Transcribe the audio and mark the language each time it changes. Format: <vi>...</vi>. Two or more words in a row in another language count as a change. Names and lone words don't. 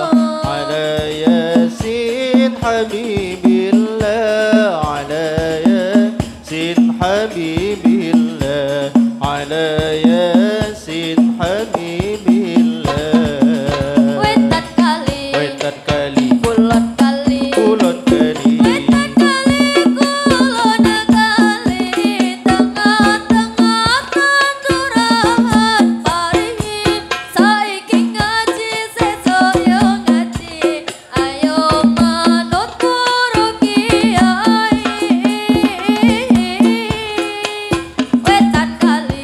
<ar>على ياسين حبيب الله على ياسين حبيب الله على ياسين حبيب الله</ar> <jv>wetan kali wetan kali kulon kali kulon kali wetan kali kulon kali tengah-tengah tanturahan pari saiki ngaji sesuk yo ngaji ayo manut guru kiai wetan kali</jv>